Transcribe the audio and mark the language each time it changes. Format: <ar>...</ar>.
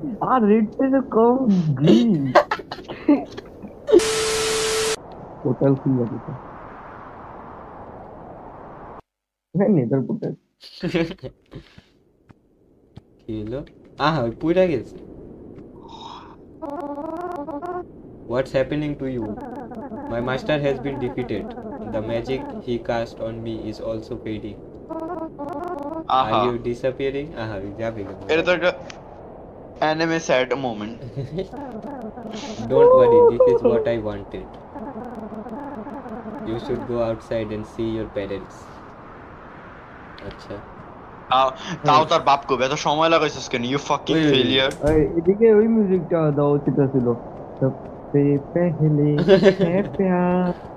<bn>আর red থেকে কম green portal খুলে দিতে হ্যাঁ নেদার পোর্টাল কি হলো আহা ওই পুইরা গেছে</bn> <en>What's happening to you? My master has been defeated. The magic he cast on me is also fading. আহা Are you disappearing? Aha,</en> <bn>যাবে এটা তো একটা anime sad moment.</bn> <en>Don't worry, this is what I wanted. You should go outside and see your parents.</en> <bn>আচ্ছা তাও তার বাপ কবে এত সময় লাগাইছিস কেন?</bn> <en>You fucking ওই, ওই, failure.</en> <bn>এদিকে ওই মিউজিকটা দেওয়া উচিত ছিল</bn> <hi>সবসে পেহলে है प्यार</hi>